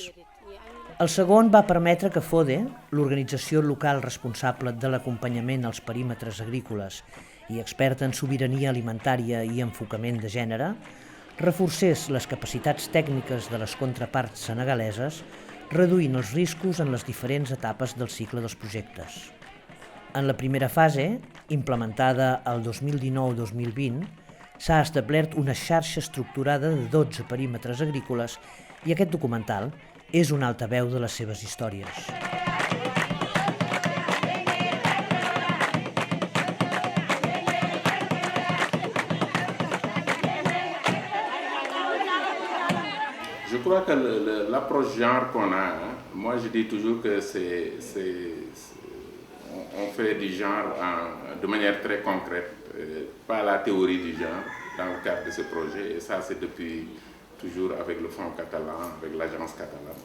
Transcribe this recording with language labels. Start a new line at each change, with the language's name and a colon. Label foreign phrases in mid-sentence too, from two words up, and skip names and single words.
Catalan: El segon va permetre que FODE, l'organització local responsable de l'acompanyament als perímetres agrícoles i experta en sobirania alimentària i enfocament de gènere, reforcés les capacitats tècniques de les contraparts senegaleses, reduint els riscos en les diferents etapes del cicle dels projectes. En la primera fase, implementada el 2019-2020, s'ha establert una xarxa estructurada de 12 perímetres agrícoles i aquest documental és un altaveu de les seves històries.
French: Je crois que l'approche genre qu'on a, moi je dis toujours que on fait du genre de manière très concrète, pas la théorie du genre dans le cadre de ce projet, et ça c'est depuis toujours avec le Fonds catalan, avec l'Agence catalane.